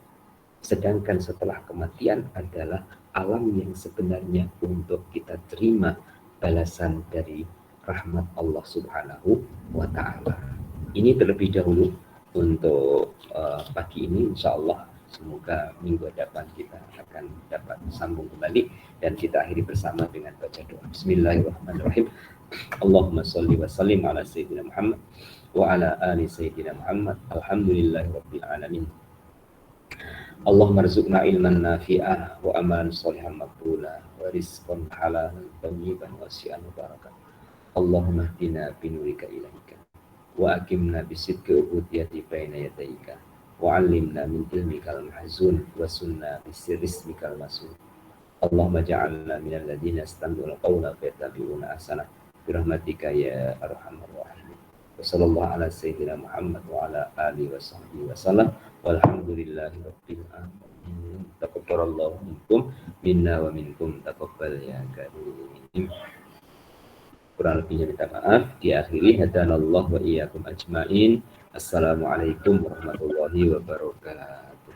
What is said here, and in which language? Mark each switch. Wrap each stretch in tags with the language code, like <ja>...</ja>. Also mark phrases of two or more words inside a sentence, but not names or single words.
<ms>Sedangkan setelah kematian adalah alam yang sebenarnya untuk kita terima balasan dari rahmat Allah</ms> <ar>سبحانه وتعالى.</ar> <ms>Ini terlebih dahulu untuk pagi ini,</ms> <ar>إن شاء الله.</ar> <ms>Semoga minggu depan kita akan dapat sambung kembali dan kita akhiri bersama dengan baca doa.</ms> <ar>بسم الله الرحمن الرحيم. اللهم صل وسلم على سيدنا محمد وعلى آل سيدنا محمد wa ala ali Sayyidina Muhammad. الحمد لله رب العالمين. اللهم ارزقنا علما نافعا وعملا صالحا مقبولا ورزقا حلالا طيبا واسعا مباركا. اللهم اهدنا بنورك إليك وأقمنا بصدق العبودية بين يديك وعلمنا من علمك المخزون وصنا بسر اسمك المصون. اللهم اجعلنا من الذين يستمعون القول فيتبعون أحسنه برحمتك يا أرحم الراحمين. وصلى الله على سيدنا محمد وعلى آله وصحبه وسلم. والحمد لله رب العالمين. تقبل الله منكم منا ومنكم تقبل يا كريم.</ar> <ms>Kurang lebihnya minta maaf. Diakhiri</ms> <ar>هدانا الله وإياكم أجمعين. السلام عليكم ورحمة الله وبركاته.</ar>